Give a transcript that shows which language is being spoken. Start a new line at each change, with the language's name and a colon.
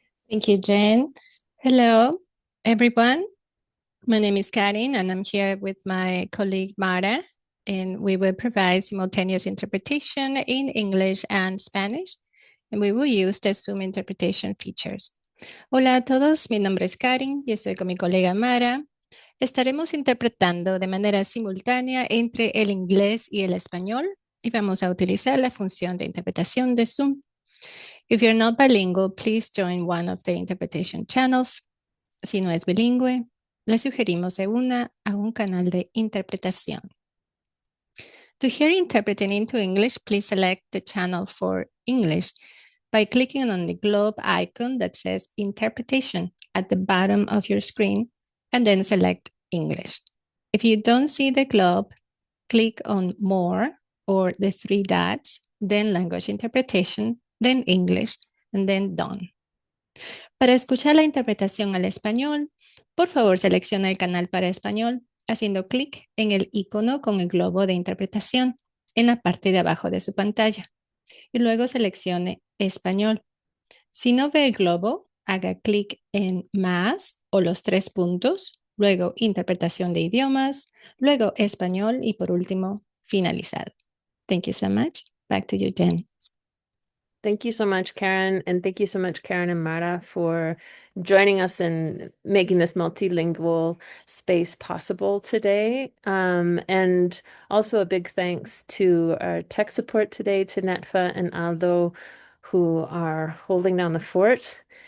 English: Thank you, Jen. Hello, everyone. My name is Karin, and I'm here with my colleague Mara, and we will provide simultaneous interpretation in English and Spanish, and we will use the Zoom interpretation features.
Spanish: Hola a todos, mi nombre es Karin y estoy con mi colega Mara. Estaremos interpretando de manera simultánea entre el inglés y el español y vamos a utilizar la función de interpretación de Zoom.
English: If you're not bilingual, please join one of the interpretation channels.
Spanish: Si no es bilingüe, le sugerimos se una a un canal de interpretación.
English: To hear interpreting into English, please select the channel for English by clicking on the globe icon that says interpretation at the bottom of your screen and then select English. If you don't see the globe, click on more or the three dots, then language interpretation, then English, and then done.
Spanish: Para escuchar la interpretación al español, por favor selecciona el canal para español haciendo clic en el icono con el globo de interpretación en la parte de abajo de su pantalla y luego seleccione español. Si no ve el globo, haga clic en más o los tres puntos, luego interpretación de idiomas, luego español y por último finalizado.
English: Thank you so much. Back to you, Jen. Thank you so much, Karen. And thank you so much, Karen and Mara, for joining us and making this multilingual space possible today. And also a big thanks to our tech support today, to Netfa and Aldo, who are holding down the fort.